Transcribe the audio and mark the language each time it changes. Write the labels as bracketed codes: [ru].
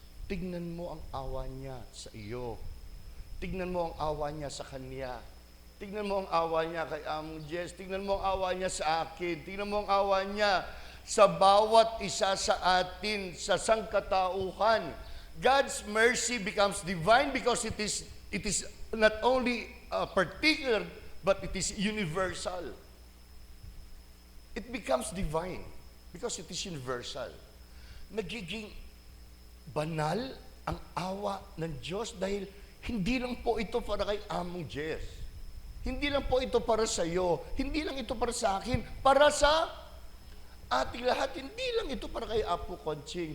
[tl] Tignan mo ang awa niya sa iyo. Tignan mo ang awa niya sa kanya. Tignan mo ang awa niya kay Among Jess. Tignan mo ang awa niya sa akin. Tignan mo ang awa niya sa bawat isa sa atin, sa sangkatauhan. [en] God's mercy becomes divine because it is not only particular, but it is universal. It becomes divine because it is universal. [tl] Nagiging banal ang awa ng Diyos dahil hindi lang po ito para kay Among Jess. Hindi lang po ito para sa iyo. Hindi lang ito para sa akin. Para sa ating lahat. Hindi lang ito para kay Apo Conching.